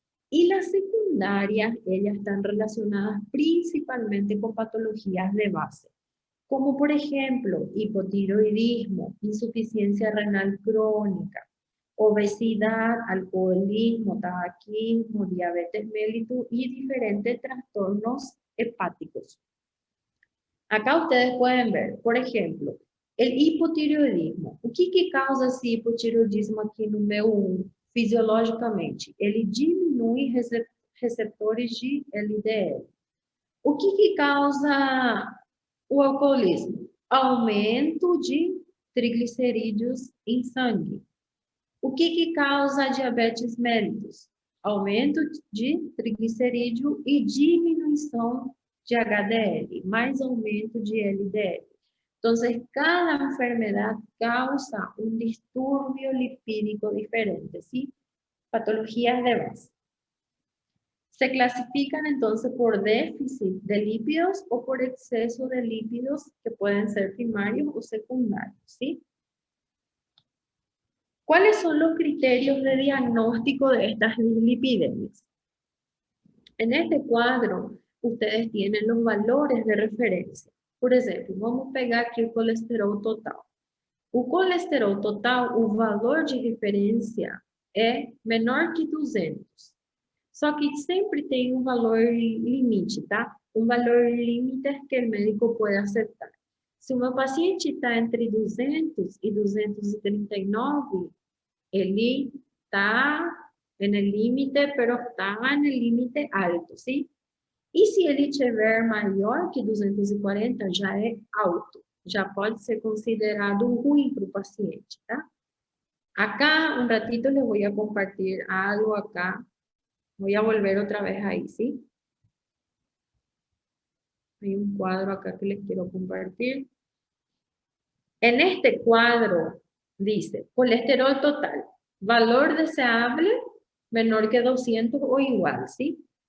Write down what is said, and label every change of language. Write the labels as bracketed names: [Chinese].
[Spanish] Y las secundarias, ellas están relacionadas principalmente con patologías de base, como por ejemplo hipotiroidismo, insuficiencia renal crónica, obesidad, alcoholismo, tabaquismo, diabetes mellitus y diferentes trastornos hepáticos. Acá ustedes pueden ver, por ejemplo, el hipotireoidismo. [Portuguese] O que causa esse hipotireoidismo aqui no meu fisiologicamente? Ele diminui receptores de LDL. O que causa o alcoolismo? aumento de triglicerídeos em sangue. O que causa diabetes mellitus? Aumento de triglicerídeo e diminuição de HDL, mais aumento de LDL. [Spanish] Entonces, cada enfermedad causa un disturbio lipídico diferente, ¿sí? Patologías de base. Se clasifican entonces por déficit de lípidos o por exceso de lípidos que pueden ser primarios o secundarios, ¿sí? ¿Cuáles son los criterios de diagnóstico de estas dislipidemias? En este cuadro, ustedes tienen los valores de referencia. [Portuguese] Por exemplo, vamos pegar aqui o colesterol total. O colesterol total, o valor de referência é menor que 200. Só que sempre tem um valor limite, tá? Um valor limite que o médico pode aceitar. Se o meu paciente está entre 200 e 239, ele está no limite, [Spanish] pero [Portuguese] está no limite alto, sim? E se ele tiver maior que 240, já é alto. Já pode ser considerado ruim para o paciente, tá? [Spanish] Acá, un ratito les voy a compartir algo acá. Voy a volver otra vez ahí, ¿sí? Hay un cuadro acá que les quiero compartir. En este cuadro dice, colesterol total, valor deseable menor que 200 o igual, ¿sí?